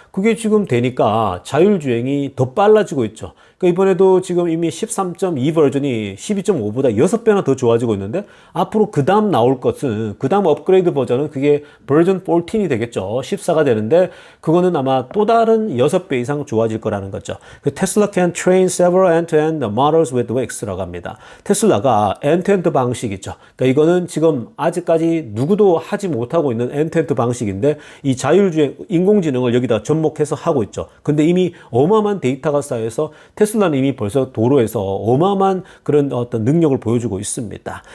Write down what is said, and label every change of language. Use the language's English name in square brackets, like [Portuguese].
[Korean] 그게 지금 되니까 자율주행이 더 빨라지고 있죠. 그러니까 이번에도 지금 이미 13.2 버전이 12.5보다 6배나 더 좋아지고 있는데, 앞으로 그 다음 나올 것은, 그 다음 업그레이드 버전은 그게 버전 14이 되겠죠. 14가 되는데 그거는 아마 또 다른 6배 이상 좋아질 거라는 거죠. [English] 테슬라 can train several end-to-end models with Wix라고 [Korean] 합니다. 테슬라가 엔드투엔드 방식이죠. 그러니까 이거는 지금 아직까지 누구도 하지 못하고 있는 엔드투엔드 방식인데, 이 자율주행, 인공지능을 여기다 접목해서 하고 있죠. 근데 이미 어마어마한 데이터가 쌓여서 테슬라는 이미 벌써 도로에서 어마어마한 그런 어떤 능력을 보여주고 있습니다.